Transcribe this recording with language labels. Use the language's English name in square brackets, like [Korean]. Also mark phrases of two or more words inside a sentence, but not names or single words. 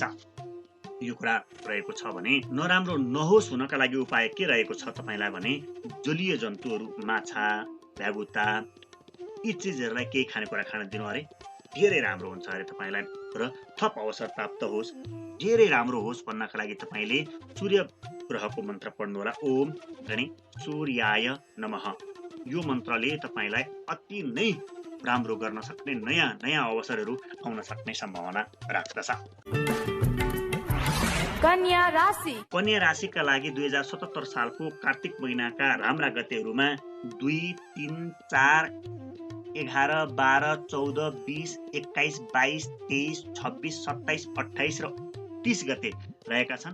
[Nepali] यो कुरा रहेको छ भने नराम्रो नहोस् हुनका लागि उपाय के रहेको छ तपाईँलाई भने जलीय जन्तुहरू, माछा, भ्यागुता यी चिजहरूलाई केही खानेकुरा खान दिनु अरे धेरै राम्रो हुन्छ अरे तपाईँलाई। र थप अवसर प्राप्त होस्, धेरै राम्रो होस् भन्नका लागि तपाईँले सूर्य ग्रहको मन्त्र पढ्नु होला। [Sanskrit] ओम गणे सूर्याय नमः। [Nepali] यो मन्त्रले तपाईँलाई अति नै राम्रो गर्न सक्ने नयाँ नयाँ अवसरहरू आउन सक्ने सम्भावना राख्दछ। कन्या राशि। कन्या राशिका लागि 2077 सालको कार्तिक महिनाका राम्रा गतेहरूमा 2, 3, 4, 11, 12, 14, 20, 21, 22, 23, 26, 27, 28 र 30 गते रहेका छन्।